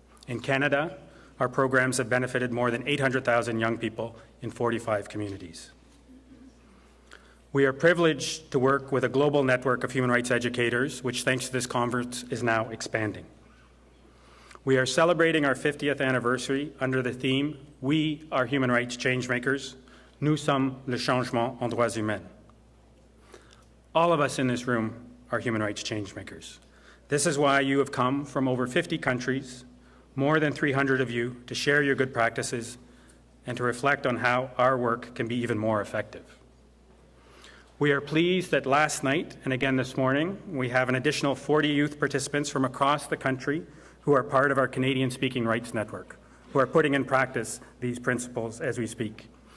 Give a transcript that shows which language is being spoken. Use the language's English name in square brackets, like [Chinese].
[English] In Canada, our programs have benefited more than 800,000 young people in 45 communities. We are privileged to work with a global network of human rights educators, which, thanks to this conference, is now expanding. We are celebrating our 50th anniversary under the theme, We are Human Rights Changemakers. [French] Nous sommes le changement en droits humains. [English] All of us in this room are human rights changemakers. This is why you have come from over 50 countries, more than 300 of you, to share your good practices and to reflect on how our work can be even more effective. We are pleased that last night and again this morning, we have an additional 40 youth participants from across the country who are part of our Canadian-speaking rights network, who are putting in practice these principles as we speak.